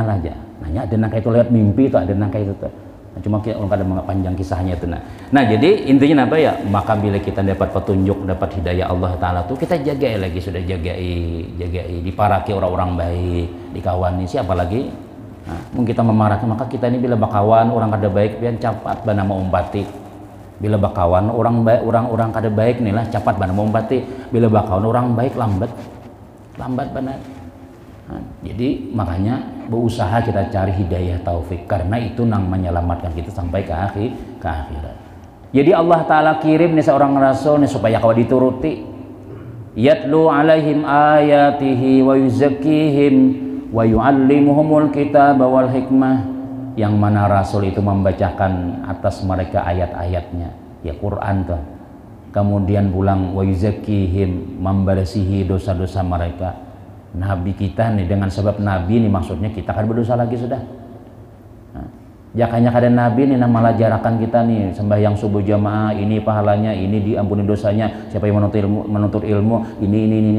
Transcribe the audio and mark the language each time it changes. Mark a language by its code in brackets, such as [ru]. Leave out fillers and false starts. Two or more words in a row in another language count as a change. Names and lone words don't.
[bjn] lah aja nanya ada nangka itu lewat mimpi itu ada nangka itu tuh nah, cuma kita orang kadang panjang kisahnya itu nah jadi intinya apa ya maka bila kita dapat petunjuk dapat hidayah Allah Ta'ala tuh kita jagai lagi sudah jagai diparaki orang-orang baik dikawani siapa lagi nah, mungkin kita memaraki maka kita ini bila bakawan orang kada baik pian cepat bana umpati bila bakawan orang baik orang kada baik nih lah cepat bana umpati bila bakawan orang baik lambat benar. Nah, jadi makanya berusaha kita cari hidayah taufik karena itu nang menyelamatkan kita sampai ke akhirat. Jadi Allah Ta'ala kirim nih seorang rasul nih supaya kau dituruti. [ar] يتلو عليهم آياته ويزكيهم ويعلمهم الكتاب والحكمة [bjn] yang mana rasul itu membacakan atas mereka ayat-ayatnya ya Quran tuh. Kemudian pulang [ar] ويزكيهم [bjn] membersihi dosa-dosa mereka. Nabi kita nih dengan sebab nabi nih maksudnya kita kan berdosa lagi sudah. Nah, jakanya kada nabi nih malah jarakan kita nih sembahyang subuh jamaah ini pahalanya ini diampuni dosanya siapa yang menuntut ilmu ini.